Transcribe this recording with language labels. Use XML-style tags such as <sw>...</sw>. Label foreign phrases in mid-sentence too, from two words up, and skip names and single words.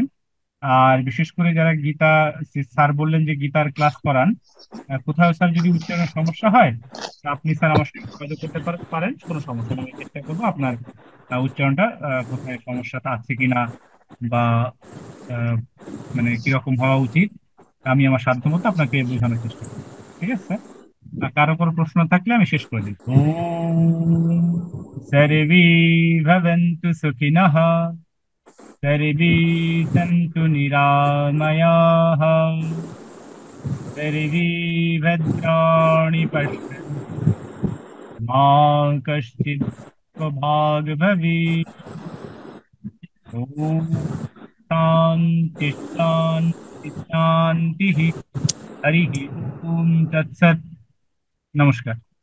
<bn>আর বিশেষ করে যারা গীতা, স্যার বললেন যে গীতার ক্লাস করান, কোথাও স্যার যদি উচ্চারণের সমস্যা হয় তা আপনি স্যার আমার সঙ্গে যোগাযোগ করতে পারেন, কোনো সমস্যা নেই। আমি চেষ্টা করবো আপনার উচ্চারণটা কোথায় সমস্যাটা আছে কিনা বা আহ, মানে কিরকম হওয়া উচিত আমি আমার সাধ্যমতো আপনাকে বোঝানোর চেষ্টা করবো। ঠিক আছে স্যার? আর কারো কোনো প্রশ্ন থাকলে আমি শেষ করে দিই।</bn> <sa>ওম সর্বে ভবন্তু সুখিনঃ, সর্বে সন্তু নিরাময়াঃ, সর্বে ভদ্রাণি পশ্যন্তু, মা কশ্চিৎ দুঃখভাগ্ ভবেৎ। ওম শান্তি শান্তি শান্তি। হরি ওম তৎসৎ।</sa> <bn>নমস্কার।</bn>